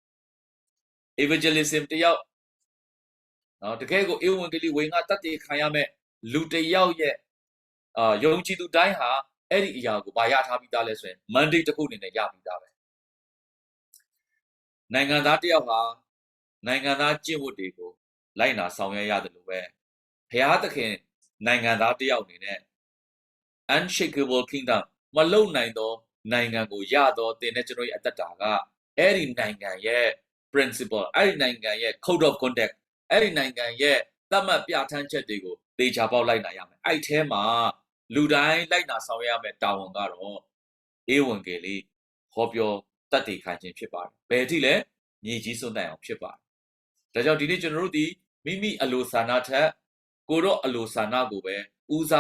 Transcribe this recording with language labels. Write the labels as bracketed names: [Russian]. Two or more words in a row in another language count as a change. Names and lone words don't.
[Burmese] evangelism တယောက်နော်တကယ်ကိုဧဝံဂေလိဝင်ကတတ်တည်ခံရမယ်လူတယောက်ရဲ့ယုံကြည်သူတိုင်းဟာအဲ့ဒီအရာကိုဘာရထားပြီးသားလဲဆိုရင် mandate တစ်ခုအနေနဲ့ရပြီးသားပဲ နိုင်ငံသားတယောက်ဟာနိုင်ငံသားကျင့်ဝတ်တွေကိုလိုက်နာဆောင်ရွက်ရတယ်လို့ပဲဘုရားသခင်နိုင်ငံသားတယောက်အနေနဲ့ [English] unshakable kingdom [Burmese] မလုံနိုင်သောနိုင်ငံကိုရတော့တင်တဲ့ကျွန်တော်ရဲ့အသက်တာကအဲ့ဒီနိုင်ငံရဲ့ principle အဲ့ဒီနိုင်ငံရဲ့ [English] code of conduct [Burmese] အဲ့ဒီ နိုင်ငံရဲ့သတ်မှတ်ပြဋ္ဌာန်းချက်တွေကိုသေချာပေါက်လိုက်နာရမယ်အဲ့ထဲမှာလူတိုင်းလိုက်နာဆောင်ရွက်ရမယ်တာဝန်ကတော့ဧဝံဂေလိဟောပြောတတ်တည်ခံခြင်းဖြစ်ပါတယ်ဘယ်အထိလဲမြေကြီးစွန့်တိုင်အောင်ဖြစ်ပါတယ်ဒါကြောင့်ဒီနေ့ကျွန်တော်တို့ဒီမိမိအလိုဆန္ဒထက်ကိုတော့အလိုဆန္ဒကိုပဲဦးစား